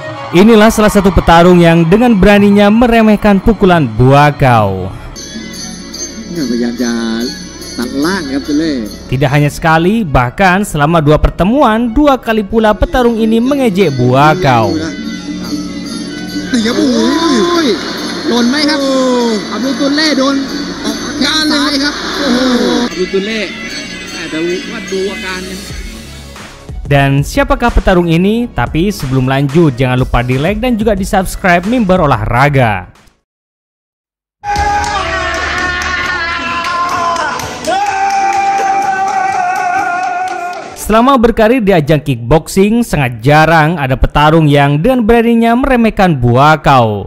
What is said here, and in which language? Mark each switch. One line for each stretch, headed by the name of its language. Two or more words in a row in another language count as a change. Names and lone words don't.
Indonesian: Inilah salah satu petarung yang dengan beraninya meremehkan pukulan Buakaw.
Thai: พยายามจะตัดล่างครับตุเล่
Indonesian: Tidak hanya sekali, bahkan selama 2 pertemuan, 2 kali pula petarung ini mengejek Buakaw.
Thai: นี่ครับโอ้ยโดนไหมครับอับดุลตุลเล่โดนออกแข้งซ้ายครับโอ้โหอับดุลตุลเล่แต่ว่าดูอาการยัง
Indonesian: Dan siapakah petarung ini? Tapi sebelum lanjut, jangan lupa di like dan juga di subscribe Mimbar Olahraga. Selama berkarir di ajang kickboxing, sangat jarang ada petarung yang dengan beraninya meremehkan Buakaw.